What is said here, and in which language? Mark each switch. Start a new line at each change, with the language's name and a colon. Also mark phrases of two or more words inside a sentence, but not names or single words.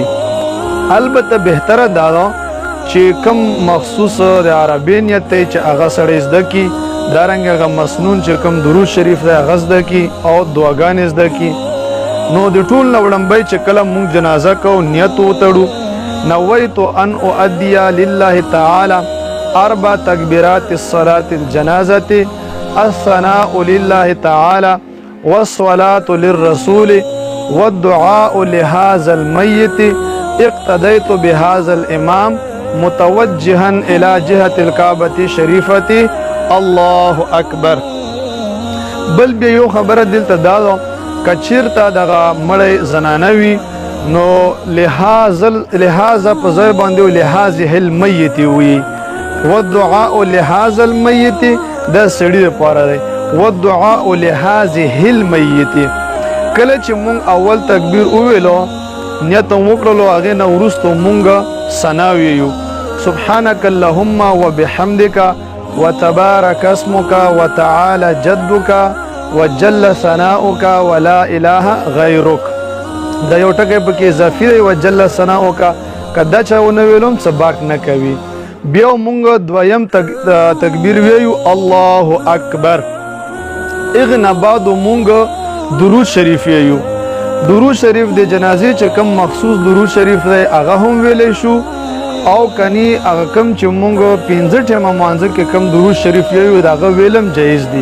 Pashto: البته بهتره دا ده چې کم مخصوص د عربي نیت دی چې هغه سړی زده کي، دارنګه هغه مسنون چې کم درود شریف دی هغه زده کي او دعاګانې زده کي. نو د ټول نه وړاندې چې کله مونږ جنازه کوو نیت وتړو،
Arabic: نویت ان اؤدي لله تعالی 4 تکبیرات الصلاة الجنازة الثناء لله تعالی والصلاة للرسول والدعاء لهذا الميت اقتديت بهذا الامام متوجها الى جهة الكعبة الشريفة الله اکبر.
Pashto: بل بیا یو خبره دلته دا ده کچیرته دغه مړی زنانه وي نو لهذا په ځای باندې
Arabic: لهذه المیت
Pashto: وي،
Arabic: والدعاء لهذا المیت
Pashto: دا سړي لپاره دی،
Arabic: والدعاء لهذه المیت.
Pashto: کله چې مونږ اول تکبیر وویلو نیت وکړلو هغې نه وروسته مونږ ثنا ویو
Arabic: سبحانك اللهم وبحمدك وتبارك اسمك وتعالى جدك وجل ثناؤك ولا اله غيرك.
Pashto: دا یو ټکی پکې اضافي دی،
Arabic: وجل ثناؤك
Pashto: کدا چا ونه ویلم څه باک نه کوي. بیا مونږ دویم تکبیر ویو
Arabic: الله اکبر.
Pashto: اغنا بعد مونږ درود شریف ویو. درود شریف د جنازې چې کم مخصوص درود شریف دی هغه هم ویلی شو، او کني هغه کم چې مونږ 15 ټیمه مانځه کې کم درود شریف ویو هغه ویلم جایز دي.